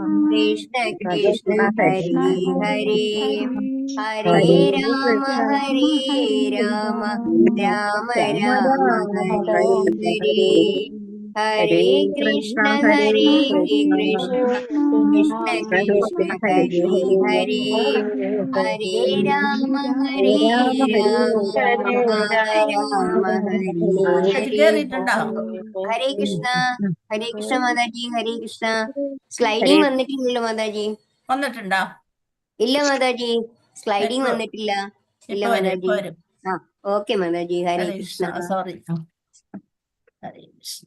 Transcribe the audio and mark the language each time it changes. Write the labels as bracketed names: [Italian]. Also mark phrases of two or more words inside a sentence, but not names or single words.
[Sanskrit] ഹരേ ഹരേ, ഹരേ രാമ രാമ രാമ ഹരേ ഹരേ, ഹരേ കൃഷ്ണ കൃഷ്ണ ഹരേ ഹരേ, ഹരേ രാമ രാമ ഹരേ ഹരേ. [Malayalam] കേറിയിട്ടുണ്ടോ? ഹരേ കൃഷ്ണ മാതാജി, ഹരേ കൃഷ്ണ. സ്ലൈഡിങ് വന്നിട്ടില്ലല്ലോ മാതാജി? വന്നിട്ടുണ്ടോ? ഇല്ല മാതാജി, സ്ലൈഡിങ് വന്നിട്ടില്ല. ഇല്ല മാതാജി. ആ ഓക്കെ മാതാജി, ഹരേ കൃഷ്ണ. സോറി. ഹരേ കൃഷ്ണ.